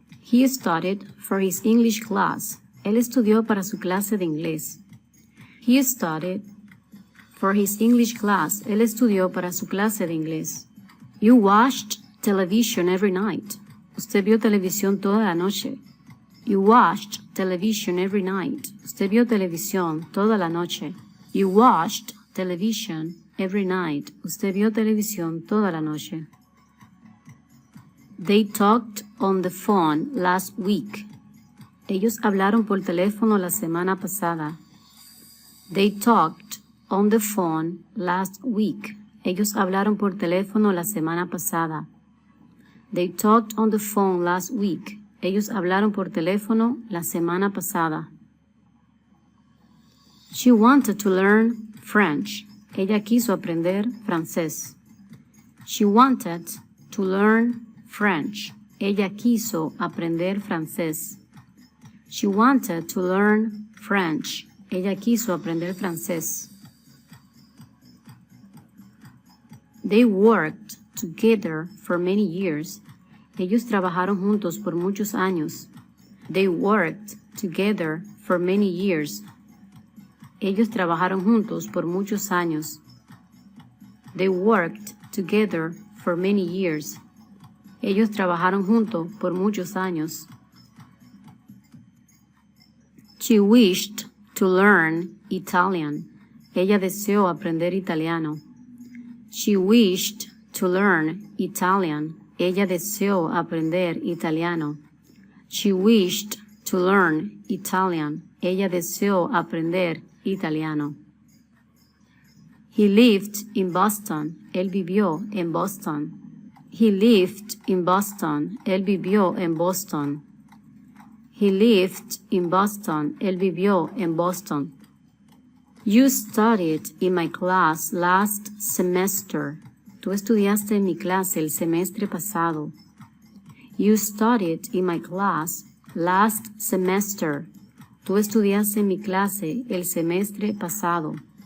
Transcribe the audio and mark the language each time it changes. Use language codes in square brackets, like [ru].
[en] He studied for his English class. [es] Él estudió para su clase de inglés. [en] He studied for his English class. [es] Él estudió para su clase de inglés. [en] You watched television every night. [es] Usted vio televisión toda la noche. [en] You watched television every night. [es] Usted vio televisión toda la noche. [en] You watched television every night. [es] Usted vio televisión toda la noche. [en] They talked on the phone last week. [es] Ellos hablaron por teléfono la semana pasada. [en] They talked on the phone last week. [es] Ellos hablaron por teléfono la semana pasada. [en] They talked on the phone last week. [es] Ellos hablaron por teléfono la semana pasada. [en] She wanted to learn French. [es] Ella quiso aprender francés. [en] She wanted to learn French. [es] Ella quiso aprender francés. [en] She wanted to learn French. [es] Ella quiso aprender francés. [en] They worked together for many years. [es] Ellos trabajaron juntos por muchos años. [en] They worked together for many years. [es] Ellos trabajaron juntos por muchos años. [en] They worked together for many years. [es] Ellos trabajaron juntos por muchos años. [en] She wished to learn Italian. [es] Ella deseó aprender italiano. [en] She wished to learn Italian. [es] Ella deseó aprender italiano. [en] She wished to learn Italian. [es] Ella deseó aprender italiano. [en] He lived in Boston. [es] Él vivió en Boston. [en] He lived in Boston. [es] Él vivió en Boston. [en] He lived in Boston. [es] Él vivió en Boston. [en] You studied in my class last semester. [es] Tú estudiaste en mi clase el semestre pasado. [en] You studied in my class last semester. [es] Tú estudiaste en mi clase el semestre pasado.